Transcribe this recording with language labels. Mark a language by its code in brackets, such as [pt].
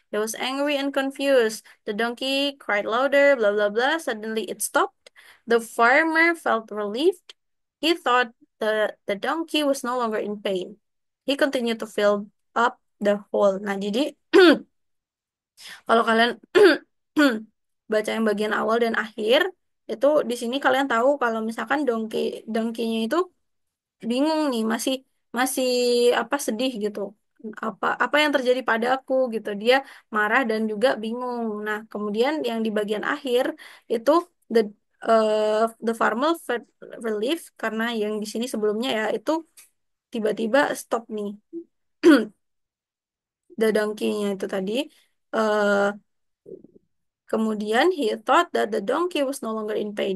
[en] He was angry and confused. The donkey cried louder, blah blah blah. Suddenly it stopped. The farmer felt relieved. He thought the donkey was no longer in pain. He continued to fill up the hole. [id] Nah, jadi kalau kalian baca yang bagian awal dan akhir, itu di sini kalian tahu kalau misalkan dongkinya itu bingung nih, masih masih apa sedih gitu. Apa yang terjadi pada aku gitu. Dia marah dan juga bingung. Nah, kemudian yang di bagian akhir itu [en] the the farmer felt relief [id] karena yang di sini sebelumnya ya itu tiba-tiba stop nih. The donkey-nya itu tadi. [en] eh Kemudian he thought that the donkey was no longer in pain.